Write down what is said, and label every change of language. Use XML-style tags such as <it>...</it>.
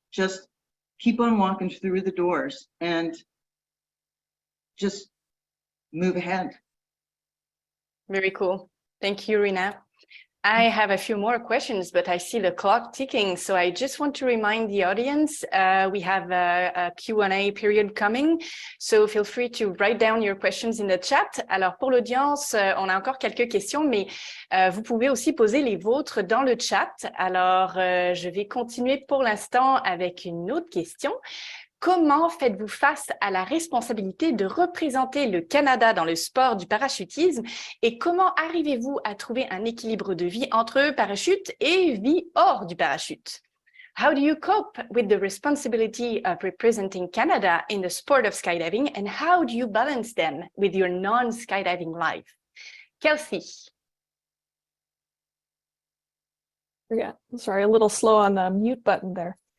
<en>Just keep on walking through the doors and just move ahead. Very cool. Thank you, Rina. I have a few more questions, but I see the clock ticking. So I just want to remind the audience, we have a Q&A period coming. So feel free to write down your questions in the chat.</en> <fr>Alors pour l'audience, on a encore quelques questions, mais vous pouvez aussi poser les vôtres dans le chat. Alors je vais continuer pour l'instant avec une autre question. comment faites-vous face à la responsabilité de représenter le Canada dans le sport du parachutisme et comment arrivez-vous à trouver un équilibre de vie entre parachute et vie hors du parachute?</fr> <en>How do you cope with the responsibility of representing Canada in the sport of skydiving, and how do you balance them with your non-skydiving life? Kelsey. Yeah, sorry, a little slow on the mute button there.</en>